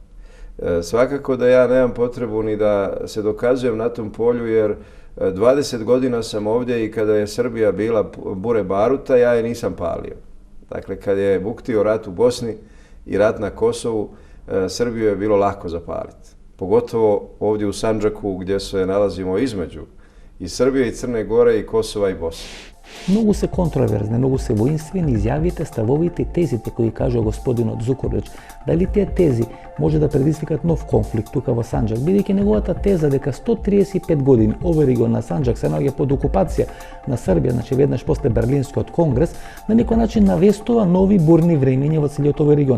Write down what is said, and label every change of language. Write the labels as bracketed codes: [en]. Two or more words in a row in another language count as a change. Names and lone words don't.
[bs] Svakako da ja nemam potrebu ni da se dokazujem na tom polju, jer 20 godina sam ovdje i kada je Srbija bila bure baruta, ja je nisam palio. Dakle, kad je buktio rat u Bosni i rat na Kosovu, Srbiju je bilo lako zapaliti. Pogotovo ovdje u Sandžaku gdje se nalazimo između i Srbije i Crne Gore i Kosova i Bosne. [mk] Многу се контроверзни, многу се воинствени изјавите, ставовите и тезите кои кажува господинот Зукорлиќ. Дали тие тези може да предизвикат нов конфликт тука во Санџак, бидејќи неговата теза дека 135 години овој регион на Санџак се наоѓа под окупација на Србија, значи веднаш после Берлинскиот конгрес, на некој начин навестува нови бурни времиња во целиот овој регион.